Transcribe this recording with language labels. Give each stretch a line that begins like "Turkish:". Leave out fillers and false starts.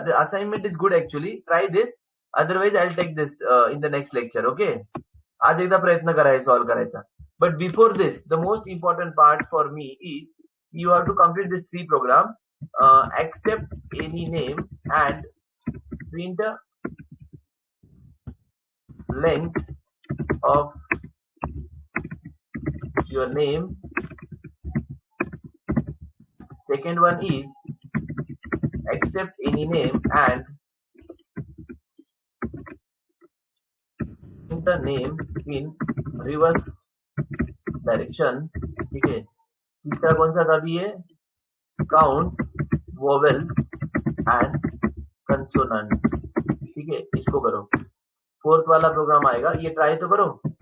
English: The assignment is good actually. Try this. Otherwise, I'll take this in the next lecture. Okay.
Marathi: आज एकदा प्रयत्न करा हे solve करायचा.
English: But before this, the most important part for me is you have to complete this 3 program. Accept any name and print a length of your name. Second one is accept any name and print the name in reverse direction।
Hindi: ठीक है, तीसरा कौन सा था अभी ये,
English: Count vowels and consonants.
Hindi: ठीक है, इसको करो। फोर्थ वाला प्रोग्राम आएगा, ये ट्राई तो करो।